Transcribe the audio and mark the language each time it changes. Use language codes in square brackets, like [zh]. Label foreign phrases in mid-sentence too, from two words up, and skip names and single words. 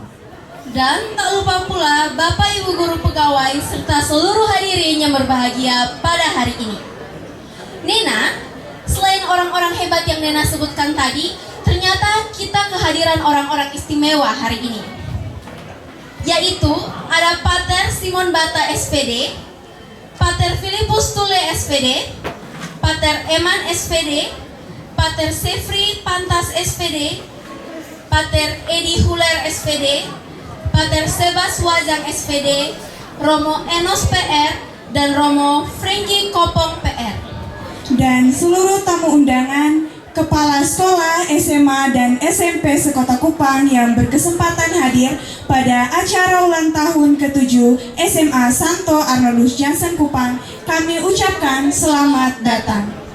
[id] dan tak lupa pula Bapak Ibu Guru Pegawai serta seluruh hadirin yang berbahagia pada hari ini. Nina, selain orang-orang hebat yang Nena sebutkan tadi, ternyata kita kehadiran orang-orang istimewa hari ini. Yaitu ada Pater Simon Bata SPD, Pater Filipus Tule SPD, Pater Eman SPD, Pater Sefri Pantas SPD, Pater Edi Huler SPD, Pater Sebas Wajang SPD, Romo Enos PR, dan Romo Franky Kopong PR. dan seluruh tamu undangan, kepala sekolah SMA dan SMP sekota Kupang yang berkesempatan hadir pada acara ulang tahun ke-7 SMA Santo Arnoldus Jansen Kupang, kami ucapkan selamat datang.